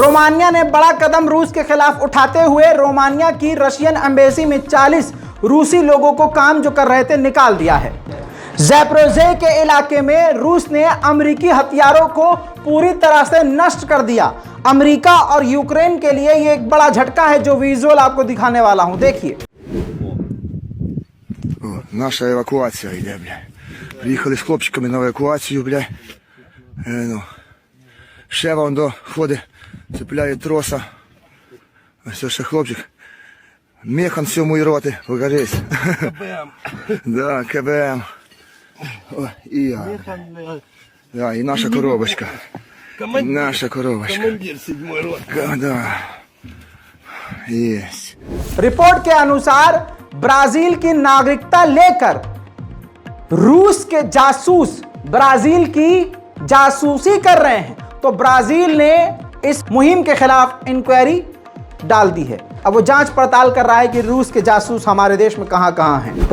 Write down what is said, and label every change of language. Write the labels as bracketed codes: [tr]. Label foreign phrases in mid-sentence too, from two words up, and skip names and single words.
[hi] रोमानिया ने बड़ा कदम रूस के खिलाफ उठाते हुए रोमानिया की [en] Russian Embassy [hi] में 40 रूसी लोगों को काम जो कर रहे थे निकाल दिया है। ज़ैपोरिज़्या के इलाके में रूस ने अमेरिकी हथियारों को पूरी तरह से नष्ट कर दिया। अमेरिका और यूक्रेन के लिए ये एक बड़ा झटका है, जो विजुअल आपको दिखाने वाला हूं, देखिए। [ru] Наша эвакуация идет, бля. Приехали с хлопчиками на эвакуацию, бля. Ну, Шева он до входа цепляет троса. [uk] Все, ще хлопчик. [ru] Механ всему и роты, покажись. КБМ. Да, КБМ. О, и я. Да, и наша коробочка. Наша коробочка. Командир 7-й роты. Да. Есть. [hi] रिपोर्ट के अनुसार ब्राजील की नागरिकता लेकर रूस के जासूस ब्राजील की जासूसी कर रहे हैं। तो ब्राजील ने इस मुहिम के खिलाफ इंक्वायरी डाल दी है। अब वो जांच पड़ताल कर रहा है कि रूस के जासूस हमारे देश में कहां हैं।